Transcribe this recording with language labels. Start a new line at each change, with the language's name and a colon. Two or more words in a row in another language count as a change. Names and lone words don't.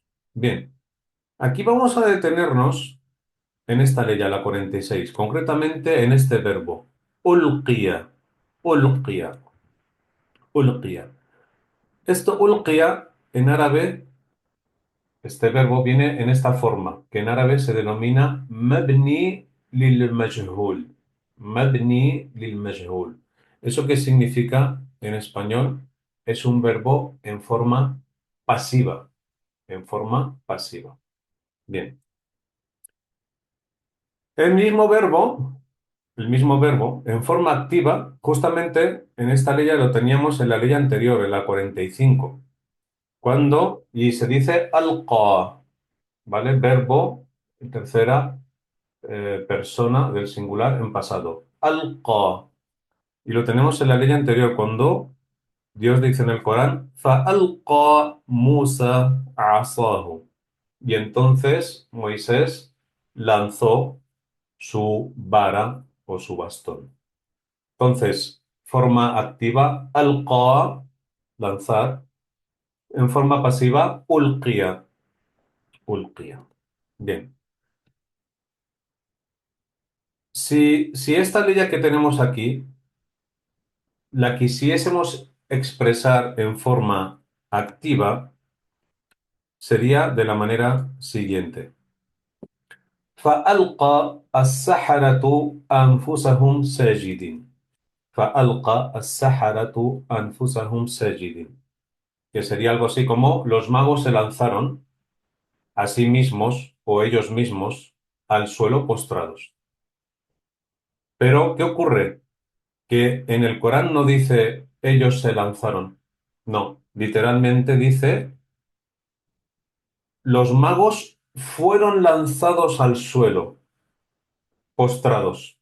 Spanish: Bien, aquí vamos a detenernos en esta ley, la 46, concretamente en este verbo, ulqiya, ulqiya, ulqiya. Esto ulqiya en árabe, este verbo viene en esta forma, que en árabe se denomina
Arabic: مبني للمجهول. مبني للمجهول.
Spanish: ¿Eso qué significa en español? Es un verbo en forma pasiva, en forma pasiva. Bien. El mismo verbo, el mismo verbo, en forma activa, justamente en esta ley ya lo teníamos en la ley anterior, en la 45. Y se dice alqa, ¿vale? Verbo en tercera persona del singular en pasado. Alqa. Y lo tenemos en la ley anterior, cuando Dios dice en el Corán,
Arabic: فَأَلْقَى Musa عَصَاهُ.
Spanish: Y entonces Moisés lanzó su vara o su bastón. Entonces, forma activa, alqa, lanzar. En forma pasiva, ulqiya, ulqiya. Bien. Si esta ley que tenemos aquí la quisiésemos expresar en forma activa, sería de la manera siguiente.
Arabic: فألقى السحرة أنفسهم ساجدين. فألقى السحرة أنفسهم ساجدين.
Spanish: Que sería algo así como los magos se lanzaron a sí mismos o ellos mismos al suelo postrados. Pero, ¿qué ocurre? Que en el Corán no dice ellos se lanzaron. No, literalmente dice los magos fueron lanzados al suelo, postrados.